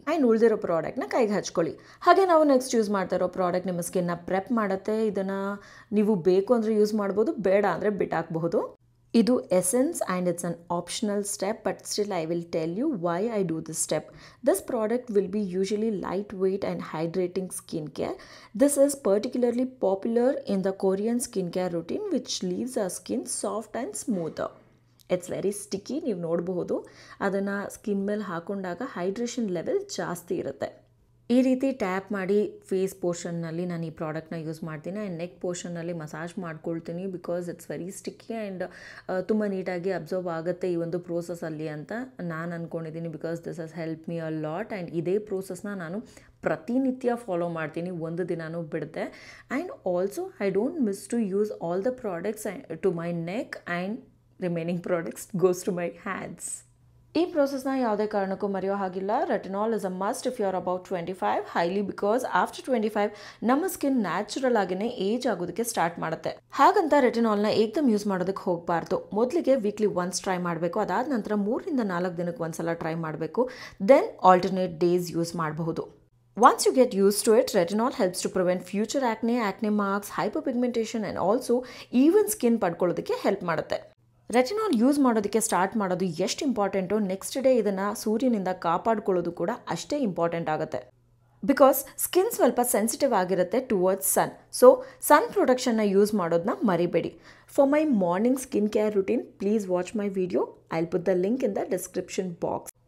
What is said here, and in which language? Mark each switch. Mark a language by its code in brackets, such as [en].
[kn] And ಉಳಿದಿರೋ ಪ್ರಾಡಕ್ಟ್ನ ಕೈಗೆ ಹಚ್ಕೊಳ್ಳಿ. ಹಾಗೆ ನಾವು ನೆಕ್ಸ್ಟ್ ಯೂಸ್ ಮಾಡ್ತಾ ಇರೋ ಪ್ರಾಡಕ್ಟ್ ನಿಮ್ಮ ಸ್ಕಿನ್ನ ಪ್ರೆಪ್ ಮಾಡುತ್ತೆ. ಇದನ್ನು ನೀವು ಬೇಕು ಅಂದರೆ ಯೂಸ್ ಮಾಡ್ಬೋದು, ಬೇಡ ಅಂದರೆ ಬಿಟ್ಟಾಕಬಹುದು. [en] ಇದು essence and it's an optional step, but still I will tell you why I do this step. This product will be usually light weight and hydrating skin care. This is particularly popular in the Korean skincare routine, which leaves our skin soft and smoother. It's very sticky. [kn] ನೀವು ನೋಡಬಹುದು ಅದನ್ನು skin ಮೇಲೆ ಹಾಕೊಂಡಾಗ hydration level ಜಾಸ್ತಿ ಇರುತ್ತೆ. ಈ ರೀತಿ tap ಮಾಡಿ face ಪೋರ್ಷನ್ನಲ್ಲಿ ನಾನು ಈ ಪ್ರಾಡಕ್ಟ್ನ ಯೂಸ್ ಮಾಡ್ತೀನಿ. ಆ್ಯಂಡ್ ನೆಕ್ ಪೋರ್ಷನ್ನಲ್ಲಿ ಮಸಾಜ್ ಮಾಡ್ಕೊಳ್ತೀನಿ, [en] because it's very sticky [kn] and ತುಂಬ ನೀಟಾಗಿ ಅಬ್ಸರ್ವ್ ಆಗುತ್ತೆ ಈ ಒಂದು ಪ್ರೋಸೆಸ್ಸಲ್ಲಿ ಅಂತ ನಾನು ಅಂದ್ಕೊಂಡಿದ್ದೀನಿ. [en] Because this has help me a lot. [kn] And ಇದೇ ಪ್ರೋಸೆಸ್ನ ನಾನು ಪ್ರತಿನಿತ್ಯ ಫಾಲೋ ಮಾಡ್ತೀನಿ, ಒಂದು ದಿನಾನೂ ಬಿಡುತ್ತೆ. [en] And also I don't miss to use all the products to my neck and remaining products goes to my hands. [kn] ಈ ಪ್ರೋಸೆಸ್ನ ಯಾವುದೇ ಕಾರಣಕ್ಕೂ ಮರೆಯೋ ಹಾಗಿಲ್ಲ. [en] retinol is a must if you are about 25, highly because after 25 [kn] ನಮ್ಮ skin natural ಆಗಿನೇ age ಆಗೋದಕ್ಕೆ start ಮಾಡುತ್ತೆ. ಹಾಗಂತ ರೆಟಿನಾಲ್ನ ಏಕ್ದಮ್ use ಮಾಡೋದಕ್ಕೆ ಹೋಗಬಾರ್ದು. ಮೊದಲಿಗೆ ವೀಕ್ಲಿ ಒನ್ಸ್ ಟ್ರೈ ಮಾಡಬೇಕು. ಅದಾದ ನಂತರ 3 ರಿಂದ 4 ದಿನಕ್ಕೆ ಒಂದ್ಸಲ ಟ್ರೈ ಮಾಡಬೇಕು. ದೆನ್ ಆಲ್ಟರ್ನೇಟ್ ಡೇಸ್ ಯೂಸ್ ಮಾಡಬಹುದು. [en] Once you get used to it, retinol helps to prevent future acne, acne marks, hyperpigmentation and also even skin [kn] ಪಡ್ಕೊಳ್ಳೋದಕ್ಕೆ help ಮಾಡುತ್ತೆ. ರೆಟಿನಾಲ್ ಯೂಸ್ ಮಾಡೋದಕ್ಕೆ ಸ್ಟಾರ್ಟ್ ಮಾಡೋದು ಎಷ್ಟು ಇಂಪಾರ್ಟೆಂಟು, ನೆಕ್ಸ್ಟ್ ಡೇ ಇದನ್ನು ಸೂರ್ಯನಿಂದ ಕಾಪಾಡ್ಕೊಳ್ಳೋದು ಕೂಡ ಅಷ್ಟೇ ಇಂಪಾರ್ಟೆಂಟ್ ಆಗುತ್ತೆ. ಬಿಕಾಸ್ ಸ್ಕಿನ್ ಸ್ವಲ್ಪ ಸೆನ್ಸಿಟಿವ್ ಆಗಿರುತ್ತೆ ಟುವರ್ಡ್ಸ್ ಸನ್. ಸೊ ಸನ್ ಪ್ರೊಟೆಕ್ಷನ್ನ ಯೂಸ್ ಮಾಡೋದನ್ನ ಮರಿಬೇಡಿ. [en] For my morning skin care routine please watch my video. I will put the link in the description box.